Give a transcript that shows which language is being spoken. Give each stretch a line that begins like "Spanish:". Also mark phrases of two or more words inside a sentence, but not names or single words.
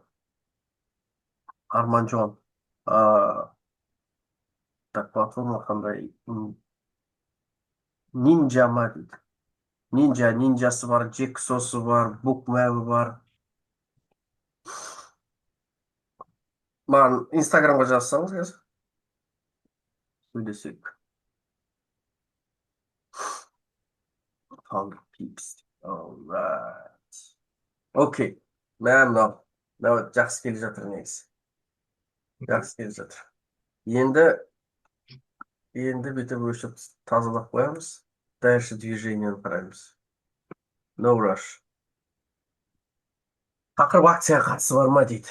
Kazakh: Арманжон. А, так, платформа қандай? Нинджа ма дейді. Нинджасы бар, Джексосы бар, букмәбі бар. Маған Инстаграмға жазсаңыз қазір сөйлесек.
English: Found peeps. Alright.
Kazakh: Окей. Мынау жақсы келе жатыр негізі. Жақсы келе жатыр. Енді бүйтіп өшіп тазалап қоямыз.
Russian: Дальше движениені
Kazakh: қараймыз.
English: No rush.
Kazakh: Тақырып акцияға қатысы бар ма дейді.